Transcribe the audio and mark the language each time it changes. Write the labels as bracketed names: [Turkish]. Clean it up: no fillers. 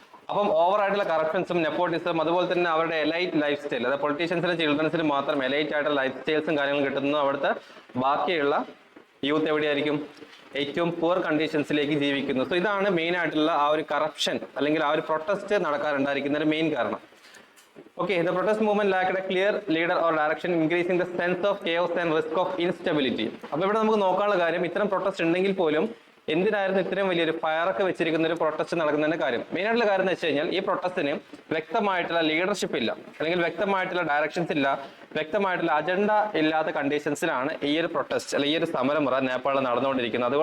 [Malayalam] അപ്പം ഓവർ ആയിട്ടുള്ള കറപ്ഷൻസും നെപ്പോട്ടിസം, അതുപോലെ തന്നെ അവരുടെ എലൈറ്റ് ലൈഫ് സ്റ്റൈൽ, അതായത് പൊളിറ്റീഷ്യൻസിനും ചിൽഡ്രൻസിനും മാത്രം എലൈറ്റ് ആയിട്ടുള്ള ലൈഫ് സ്റ്റൈൽസും കാര്യങ്ങളും കിട്ടുന്നു. അവിടുത്തെ ബാക്കിയുള്ള യൂത്ത് എവിടെയായിരിക്കും? ഏറ്റവും പുവർ കണ്ടീഷൻസിലേക്ക് ജീവിക്കുന്നു. സോ ഇതാണ് മെയിൻ ആയിട്ടുള്ള ആ ഒരു കറപ്ഷൻ അല്ലെങ്കിൽ ആ ഒരു പ്രൊട്ടസ്റ്റ് നടക്കാറുണ്ടായിരിക്കുന്ന ഒരു മെയിൻ കാരണം. [English] Okay, the protest movement lacked a clear leader or direction, increasing the sense of chaos and risk of instability. [Malayalam] അപ്പോൾ ഇവിടെ നമുക്ക് നോക്കാനുള്ള കാര്യം, ഇത്തരം പ്രൊട്ടസ്റ്റ് ഉണ്ടെങ്കിൽ പോലും എന്തിനായിരുന്നു ഇത്രയും വലിയൊരു ഫയറൊക്കെ വെച്ചിരിക്കുന്ന ഒരു പ്രൊട്ടസ്റ്റ് നടക്കുന്നതിന്റെ കാര്യം? മെയിൻ ആയിട്ടുള്ള കാര്യം എന്ന് വെച്ച് കഴിഞ്ഞാൽ ഈ പ്രൊട്ടസ്റ്റിന് വ്യക്തമായിട്ടുള്ള ലീഡർഷിപ്പ് ഇല്ല, അല്ലെങ്കിൽ വ്യക്തമായിട്ടുള്ള ഡയറക്ഷൻസ് ഇല്ല, വ്യക്തമായിട്ടുള്ള അജണ്ട ഇല്ലാത്ത കണ്ടീഷൻസിലാണ് ഈ ഒരു പ്രൊട്ടസ്റ്റ് അല്ലെങ്കിൽ ഈ ഒരു സമരമുറ നേപ്പാളിൽ നടന്നുകൊണ്ടിരിക്കുന്നത്.